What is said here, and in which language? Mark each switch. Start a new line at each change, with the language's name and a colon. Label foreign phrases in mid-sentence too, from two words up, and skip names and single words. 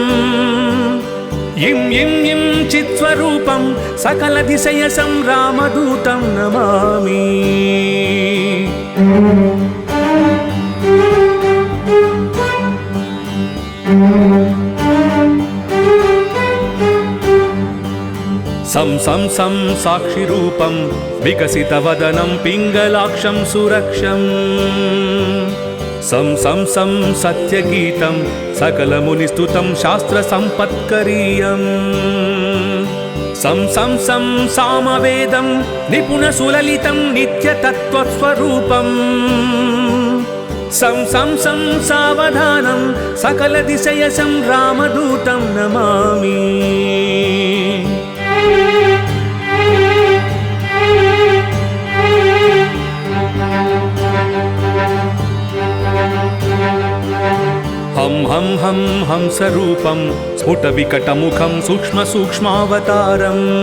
Sanskrit: इं इं इं चित्स्वरूपं सकलदिशयसं रामदूतं नमामि सं सं सं साक्षिरूपं विकसितवदनं पिङ्गलाक्षं सुरक्षम् सं सं सं सत्यगीतं सकलमुनिस्तुतं शास्त्रसम्पत्करीयम् సం సం సం సామవేదం నిపుణ సులలితం నిత్యతత్వస్వరూపం సం సం సం సావధానం సకల దిశయసం రామదూతం నమామి హం హం హం హంసరూపం స్ఫుట వికటముఖం సూక్ష్మ సూక్ష్మావతారం